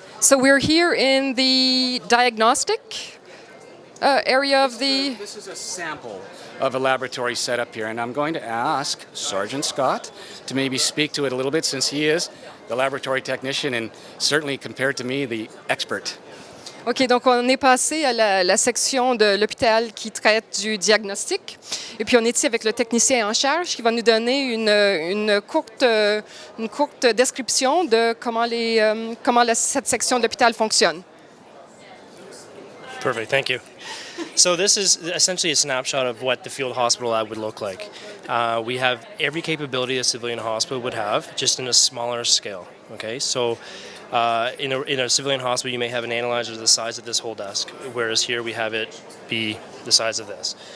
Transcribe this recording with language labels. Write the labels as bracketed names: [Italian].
[English] So we're here in the diagnostic area of the... This is a sample of a laboratory setup here, and I'm going to ask Sergeant Scott to maybe speak to it a little bit, since he is the laboratory technician and certainly, compared to me, the expert. [French] OK, donc on est passé à la section de l'hôpital qui traite du diagnostic. Et puis on est ici avec le technicien en charge qui va nous donner une courte description de comment cette section de l'hôpital fonctionne. [English] Perfect, thank you. So this is essentially a snapshot of what the field hospital lab would look like. We have every capability a civilian hospital would have, just in a smaller scale. Okay, so in a civilian hospital, you may have an analyzer the size of this whole desk, whereas here we have it be the size of this.